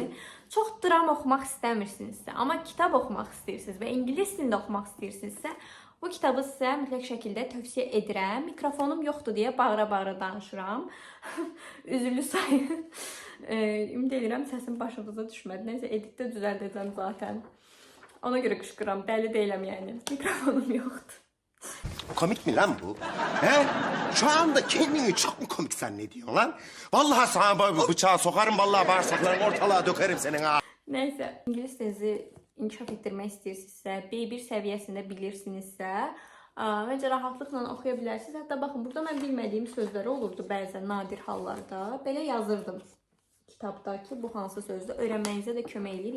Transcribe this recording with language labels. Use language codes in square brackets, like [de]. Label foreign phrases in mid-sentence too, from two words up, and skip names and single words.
[az] Çox dram oxumaq istəmirsinizsə, amma kitab oxumaq istəyirsiniz və ingilis dilində oxumaq istəyirsinizsə, bu kitabı sizə mütləq şəkildə tövsiyə edirəm. Mikrofonum yoxdur deyə bağıra-bağıra danışıram. Üzürlü sayın. Ümid edirəm səsim başınıza düşmədi. Nəysə, editdə düzəldəcəm zaten. Ona görə qışqıram, dəli deyiləm yəni. Mikrofonum yoxdur. [tr] Komik mi lan bu? He? Şu anda kendini çok mu komik zannediyorsun lan? Vallahi sana bıçağı sokarım, vallahi bağırsaklarını ortalığa dökerim senin ha. [az] Nəysə, ingilis dilinizi inkişaf etdirmək istəyirsinizsə, B1 səviyyəsində bilirsinizsə, məncə rahatlıqla oxuya bilərsiniz. Hətta baxın, burada mən bilmədiyim sözlər olurdu bəzən nadir hallarda. Belə yazırdım kitabda ki, bu hansı sözdür, öyrənməyinizə də kömək edir.